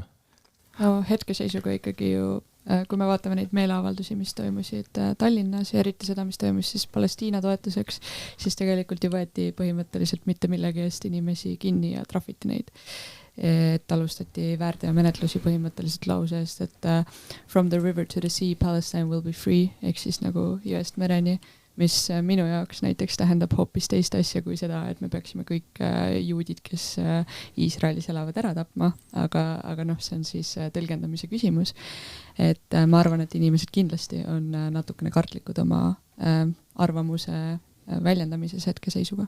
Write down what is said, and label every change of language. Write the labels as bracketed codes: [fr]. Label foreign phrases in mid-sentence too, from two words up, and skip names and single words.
[et] No, hetkeseisuga ikkagi ju, kui me vaatame neid meeleavaldusi, mis toimusid Tallinnas ja eriti seda, mis toimus siis Palestiina toetuseks, siis tegelikult ju võeti põhimõtteliselt mitte millegi eest inimesi kinni ja trahviti neid. et alustati väärteomenetlusi põhimõtteliselt lause eest, et [en] from the river to the sea, Palestine will be free, [et] ehk siis nagu jõest mereni, mis minu jaoks näiteks tähendab hoopis teist asja kui seda, et me peaksime kõik juudid, kes Iisraelis elavad, ära tapma, aga noh, see on siis tõlgendamise küsimus. Et ma arvan, et inimesed kindlasti on natukene kartlikud oma arvamuse väljendamises hetkeseisuga.